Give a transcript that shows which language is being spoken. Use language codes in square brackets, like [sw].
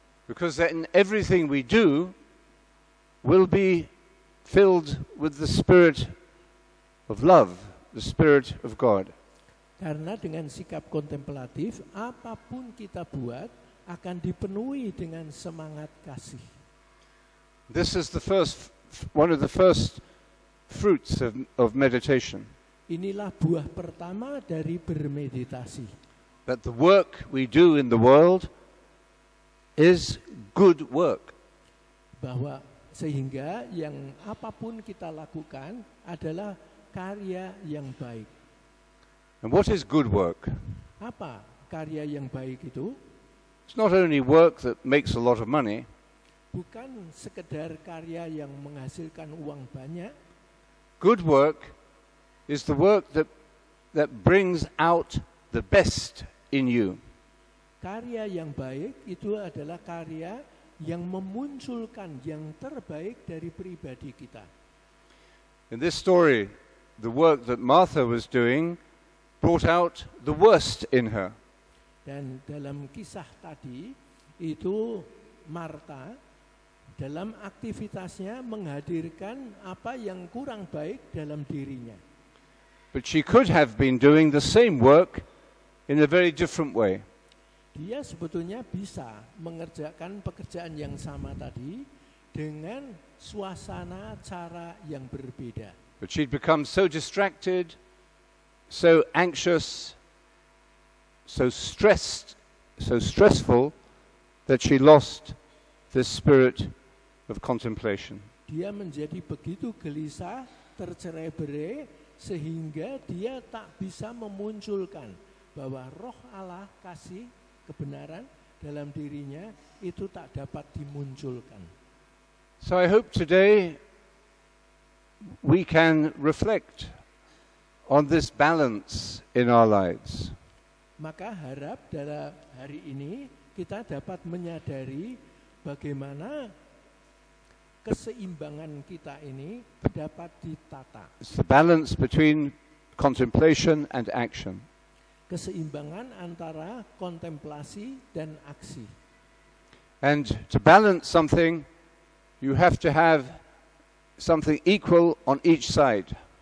[en] Because then everything we do will be filled with the spirit of love, the spirit of God. [id] Karena dengan sikap kontemplatif, apapun kita buat akan dipenuhi dengan semangat kasih. [en] This is one of the first fruits of meditation. [id] Inilah buah pertama dari bermeditasi. [en] That the work we do in the world is good work. [id] Bahwa sehingga yang apapun kita lakukan adalah karya yang baik. [en] And what is good work? [id] Apa karya yang baik itu? [en] It's not only work that makes a lot of money. [id] Bukan sekedar karya yang menghasilkan uang banyak. [en] Good work is the work that brings out the best in you. [id] Karya yang baik itu adalah karya yang memunculkan yang terbaik dari pribadi kita. [en] In this story, the work that Martha was doing brought out the worst in her. [id] Dan dalam kisah tadi itu Marta dalam aktivitasnya menghadirkan apa yang kurang baik dalam dirinya. [en] But she could have been doing the same work in a very different way. [id] Dia sebetulnya bisa mengerjakan pekerjaan yang sama tadi dengan suasana cara yang berbeda. [en] But she'd become so distracted, so anxious, so stressed, so stressful that she lost the spirit of contemplation. [id] Dia menjadi begitu gelisah, tercerai-berai sehingga dia tak bisa memunculkan bahwa roh Allah kasih kebenaran dalam dirinya itu tak dapat dimunculkan. [en] So I hope today we can reflect on this balance in our lives. [id] Maka harap dalam hari ini kita dapat menyadari bagaimana keseimbangan kita ini dapat ditata. [en] It's the balance between contemplation and action. [id] Keseimbangan antara kontemplasi dan aksi. [en] And to balance something, you have to have something equal on each side.